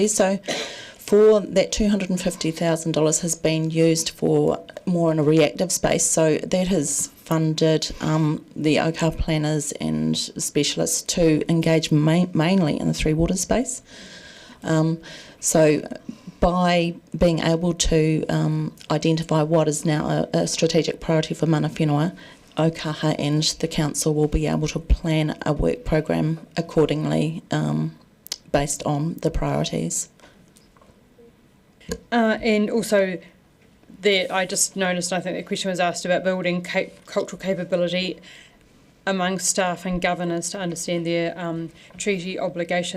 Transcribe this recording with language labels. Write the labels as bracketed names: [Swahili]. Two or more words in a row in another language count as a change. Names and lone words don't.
[English] So for that $250,000 has been used for more in a reactive space, so that has funded the Ōkaha planners and specialists to engage mainly in the Three Waters space. So by being able to identify what is now a strategic priority for [Māori] mana whenua, [English] Ōkaha and the council will be able to plan a work program accordingly based on the priorities. And also, I just noticed, I think the question was asked about building cultural capability among staff and governors to understand their treaty obligations.